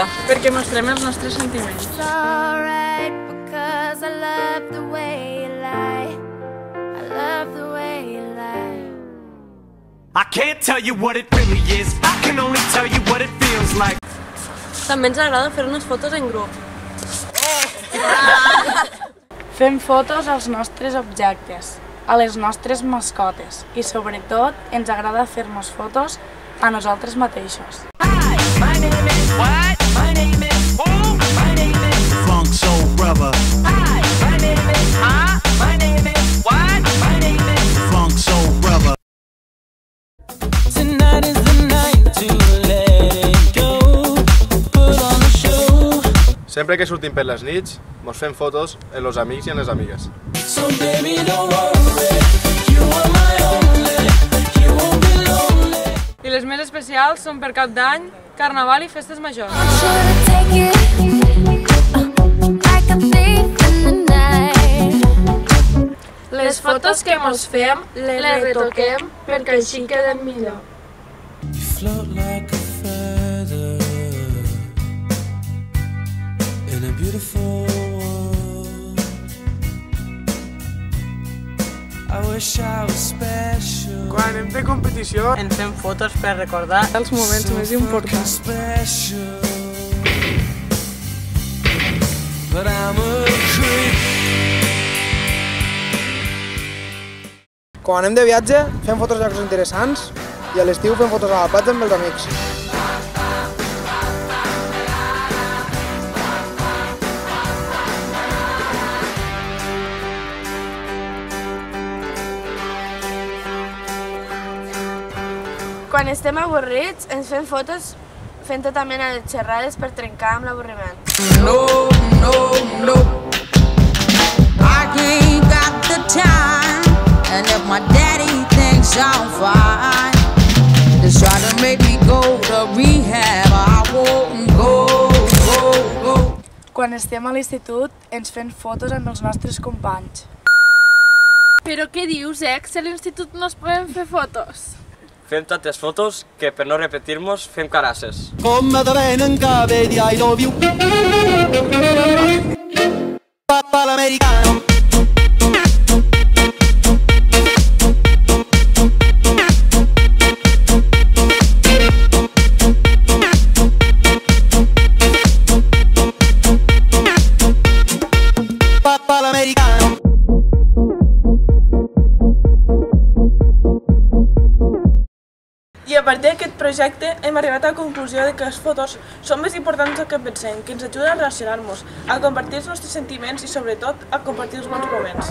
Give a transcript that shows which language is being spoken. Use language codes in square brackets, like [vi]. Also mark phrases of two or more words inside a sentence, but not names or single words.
[ca] Perquè mostrem els nostres sentiments. [en] I can't tell you what it really is. I can only tell you what it feels like. [ca] També ens agrada fer unes fotos en grup. Fem fotos als nostres objectes, a les nostres mascotes i sobretot ens agrada fer-nos fotos a nosaltres mateixos. [en] My name is what? My name is who? My name is Funk Soul Brother. Hi, my name is my name is what? My name is Funk Soul Brother. Tonight is the night to let it go. Put on a show. [ca] Sempre que sortim per les nits, mos fem fotos amb els amics i amb les amigues. [en] So baby don't worry, you are my only, you won't be lonely. [ca] I les més especials són per Cap d'Any, Carnaval i festes majors. Les fotos que mos fem, les retoquem perquè així queden millor. [en] You float like a feather in a beautiful world. I wish I was special. [ca] Quan hem de competició, Ens fem fotos per recordar els moments més importants. [en] Special. But I'm a creep. [ca] Quan anem de viatge, fem fotos a llocs interessants i a l'estiu fem fotos a la platja amb els amics. Quan estem avorrits, ens fem fotos fent tota mena de xerrades per trencar amb l'avorriment. [en] No, no, no. I ain't got the time. And if my daddy thinks I'm fine, just try to make me go to rehab. I won't go. [ca] Quan estem a l'institut, ens fem fotos amb els nostres companys. Però què dius, que a l'institut no es poden fer fotos? Fem tantes fotos que per no repetir-nos fem carasses. Come da bene in cave di [en] I love you. [it] Papa l'americano. Papa l'americano. [ca] I a partir d'aquest projecte hem arribat a la conclusió de que les fotos són més importants del que pensem, que ens ajuden a relacionar-nos, a compartir els nostres sentiments i sobretot a compartir els bons moments.